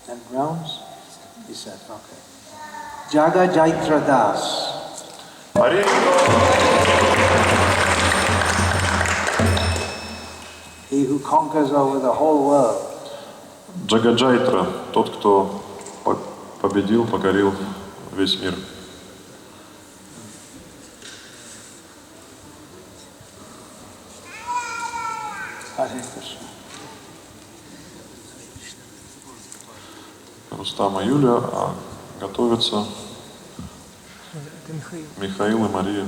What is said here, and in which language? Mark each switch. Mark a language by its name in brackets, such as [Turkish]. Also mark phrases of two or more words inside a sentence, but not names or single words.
[English] realms? He said, okay. Jaga Jaitra Das. [Russian] Хари [English] He who conquers over the whole world. [Russian] Джагаджайтра, тот, кто победил, покорил весь мир. [English] Hare Krishna. [Russian] Рустам и Юлия, готовятся Михаил и Мария.